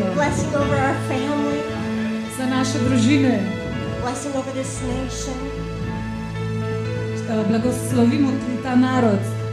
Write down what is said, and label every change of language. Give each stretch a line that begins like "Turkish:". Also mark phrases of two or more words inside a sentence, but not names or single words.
English: Blessing over our family.
Slovenian: Za naše družine.
English: Blessing over this nation.
Slovenian: Blagoslovimo ta narod.